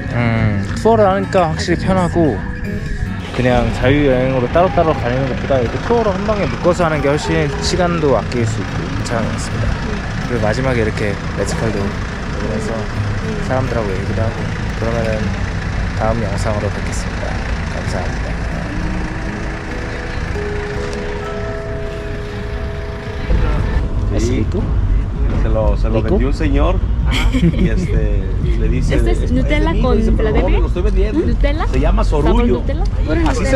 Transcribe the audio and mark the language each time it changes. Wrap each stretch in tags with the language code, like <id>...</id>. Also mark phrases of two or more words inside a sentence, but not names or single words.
<ko>투어를 하니까 확실히 편하고 그냥 자유여행으로 따로따로 다니는 것보다 이렇게 투어로 한 방에 묶어서 하는 게 훨씬 시간도 아낄 수 있고 괜찮은 것 같습니다. 그리고 마지막에 이렇게 레츠칼도 해서 사람들하고 얘기도 하고 그러면은 다음 영상으로 뵙겠습니다. 감사합니다.</ko> <es>¿Es rico? Se lo vendió un señor y le dice... ¿Este es Nutella "Amigo", con dice, "Pero no, Philadelphia? lo estoy vendiendo. ¿Nutella? Se llama ¿Sabor Sorullo. Nutella? Puro Así Nutella.</es>